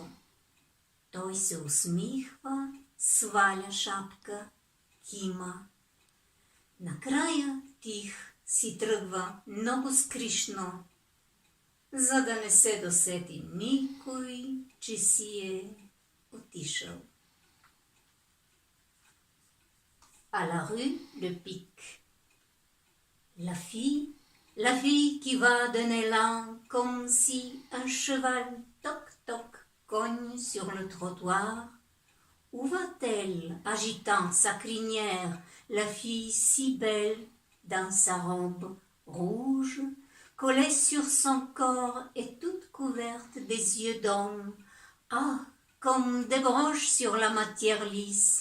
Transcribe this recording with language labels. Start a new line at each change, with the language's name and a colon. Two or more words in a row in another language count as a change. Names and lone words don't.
Bulgarian: Той се усмихва, сваля шапка, кима. Накрая тих си тръгва много скришно, за да не се досети никой, че си е отишъл.
French: À la rue de Pic. La fille qui va d'un élan comme si un cheval toc-toc cogne sur le trottoir. Où va-t-elle, agitant sa crinière, la fille si belle dans sa robe rouge, collée sur son corps et toute couverte des yeux d'homme, ah, comme des broches sur la matière lisse.